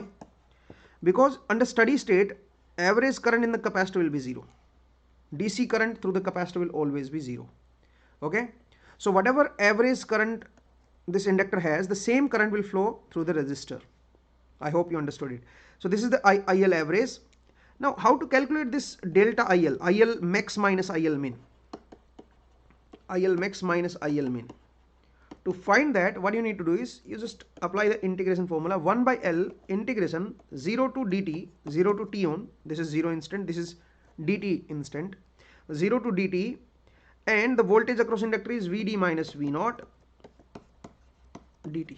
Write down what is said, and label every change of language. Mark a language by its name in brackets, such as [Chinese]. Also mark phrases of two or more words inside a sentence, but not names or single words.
[English] Because under steady state, average current in the capacitor will be 0. DC current through the capacitor will always be 0. Okay, so whatever average current this inductor has, the same current will flow through the resistor. I hope you understood it. So this is the IL average. Now how to calculate this delta IL max minus IL min. IL max minus IL min. To find that, what you need to do is, you just apply the integration formula 1 by L integration 0 to dt, 0 to t on, this is 0 instant, this is dt instant, 0 to dt, and the voltage across inductor is VD minus V naught dt.